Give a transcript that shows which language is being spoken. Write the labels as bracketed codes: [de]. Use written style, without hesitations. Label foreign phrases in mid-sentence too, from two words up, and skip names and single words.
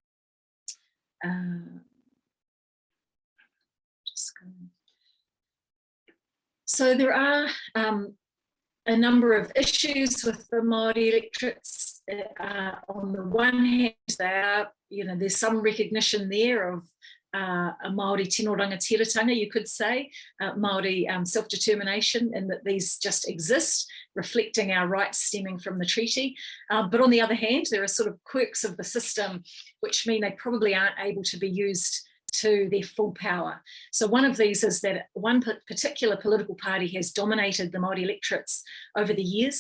[en] So there are a number of issues with the Māori electorates. On the one hand, they are, there's some recognition there of a Māori [mi] tino rangatiratanga, [en] you could say, Māori self-determination, and that these just exist, reflecting our rights stemming from the treaty. But on the other hand, there are sort of quirks of the system which mean they probably aren't able to be used to their full power. So one of these is that one particular political party has dominated the Māori electorates over the years.